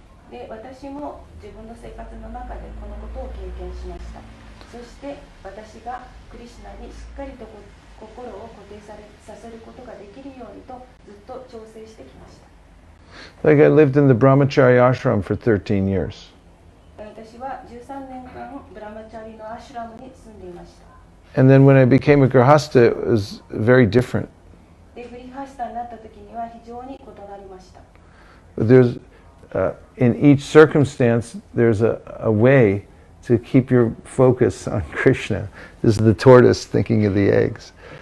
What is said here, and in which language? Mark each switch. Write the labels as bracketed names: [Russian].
[Japanese] で、私も自分の生活の中でこのことを経験しました。そして私がクリシュナにしっかりと心を固定させることができるようにとずっと調整してきました。 [English] Like I lived in the brahmachari ashram for 13 years. [Japanese] 私は13年間ブラマチャリのアシュラムに住んでいました。 [English] And then when I became a grihasta, it was very different. [Japanese] で、グリハスタになった時には非常に異なりました。 [English] There's in each circumstance, there's a way to keep your focus on Krishna. This is the tortoise thinking of the eggs.